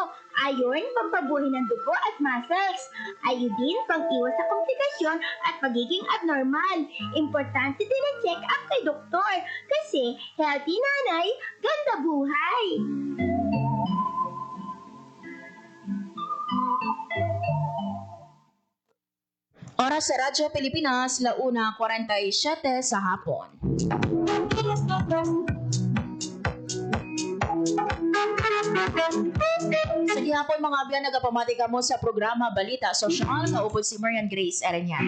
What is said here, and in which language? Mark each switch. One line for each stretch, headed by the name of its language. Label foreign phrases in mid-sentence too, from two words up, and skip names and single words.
Filipino: Iron, pampabuhay ng dugo at muscles. Iodine, pang-iwas sa komplikasyon at pagiging abnormal. Importante din ang check-up kay doktor. Kasi healthy nanay, ganda buhay. Oras sa Radyo Pilipinas, 1:47 sa hapon.
Hiligaynon: Sa gihapon mga abyan, nagapamati ka mo sa programa Balita Sosyal, kaupod si Marian Grace Arellano.